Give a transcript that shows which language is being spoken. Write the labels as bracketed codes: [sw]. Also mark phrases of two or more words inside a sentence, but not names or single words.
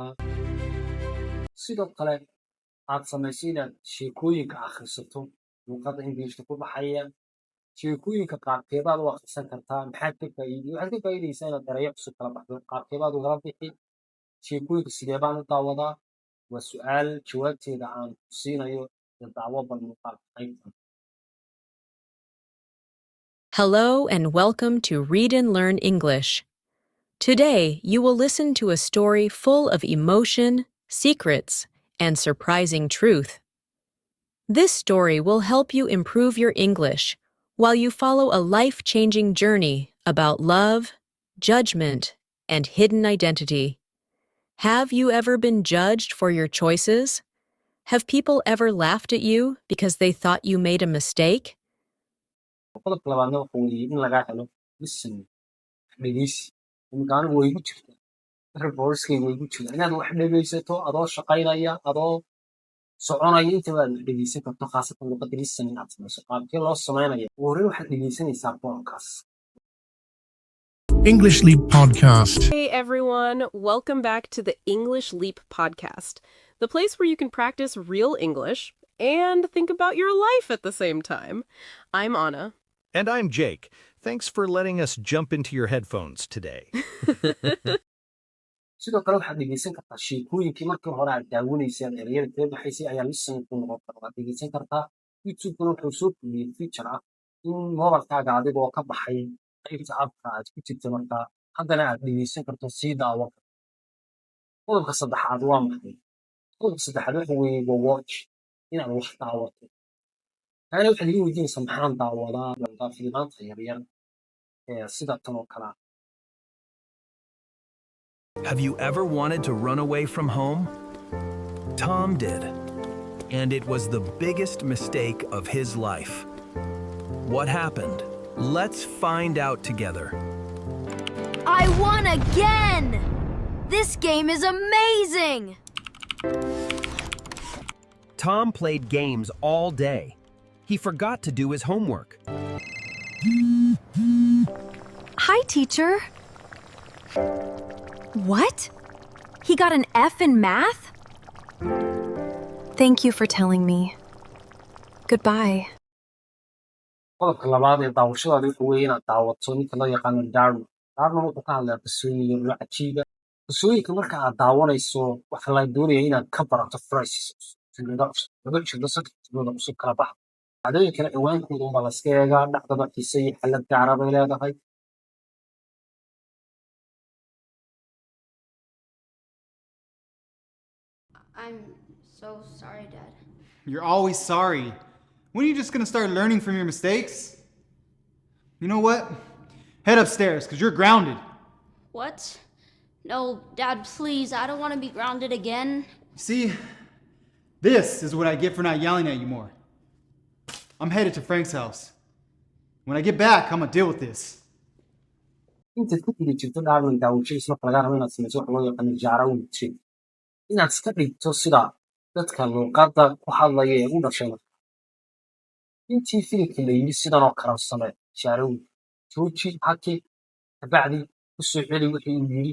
[so] Sidoo kale aad samayso inaad sheekooyinka akhrisato luuqadda Englishka ku baxaya. Sheekooyinka qaabkeebaad u akhrisan kartaa? Maxaad ka faa'iiday? Waxaad ka faa'iidaysaa inaad erayo cusub kala baxdo. Qaabkeebaad ugala bixi? Sheekooyinka sidee baan u daawadaa? Waa su'aal jawaabteeda aan ku siinayo daawo bal muuqaalka qaybtan. [en] Hello and welcome to Read and Learn English. Today, you will listen to a story full of emotion, secrets, and surprising truth. This story will help you improve your English while you follow a life-changing journey about love, judgment, and hidden identity. Have you ever been judged for your choices? Have people ever laughed at you because they thought you made a mistake? [so] Qodobka labaadna waxa weeye in lagaa helo listening, dhegeysi. Iminka anigu way igu jirtaa, reportskayga way igu jirtaa. Inaad wax dhegeysato adoo shaqaynaya, adoo soconaya intaba aad dhegeysan karto, khaasatan luuqadda listening aad samayso. Qaabkee loo samaynayo? Ugu horreyn waxaad dhegeysanaysaa podcast. English Leap Podcast. [en] Hey everyone, welcome back to the English Leap Podcast, the place where you can practice real English and think about your life at the same time. I'm Anna. And I'm Jake. Thanks for letting us jump into your headphones today. [so] Sidoo kale waxaad dhegeysan kartaa sheekooyinkii markii hore aad daawanaysay aad ereyada kaga baxaysay ayaa listening ku noqon kara. Waad dhegeysan kartaa. YouTube-kuna wuxuu soo kordhiyey feature ah in mobilkaaga adigoo ka baxay qaybta app-ka aad ku jirta markaa haddana aad dhegeysan karto sii daawo karto. Qodobka saddexaad waa maxay? Qodobka saddexaad waxa weeye waa watch, inaad wax daawato. Taana waxaad iga weydiinaysaa maxaan daawadaa fiimaanta yaryar sida tan oo kale ah. [en] Have you ever wanted to run away from home? Tom did. And it was the biggest mistake of his life. What happened? Let's find out together. I won again! This game is amazing! Tom played games all day. He forgot to do his homework. Hi, teacher. What? He got an F in math? Thank you for telling me. Goodbye. [so] Qodobka labaad ee daawashadaada wuxuu weeye inaad daawato ninka loo yaqaano Darwin. Darwin wuxuu ka hadlayaa qisooyin iyo ruuc cajiiba. Qisooyinka marka aad daawanayso waxaa la doonayaa inaad ka barato phrases cusub, jumlado cusub, laba jumlo, saddex jumlado cusub kala baxa. Dhacdooyinkana ciwaankooda unbaa la iska eegaa, dhacdaba xiise iyo xaalad gaara bay leedahay. [en] I'm so sorry, Dad. You're always sorry. When are you just gonna start learning from your mistakes? You know what? Head upstairs, because you're grounded. What? No, Dad, please. I don't want to be grounded again. See, this is what I get for not yelling at you more. I'm headed to Frank's house. When I get back, I'm gonna deal with this. [so] Intaad ku guda jirto Darwin daawashadiisa marka laga rabo inaad samayso waxa loo yaqaano jarawin trick. Inaad iska dhigto sida dadka luuqadda ku hadlaya ee u dhashay marka. Intii filimka la yidhi sidan oo kale u samee jarawin. Jooji, haki, kabacdi u soo celi wixii uu yidhi.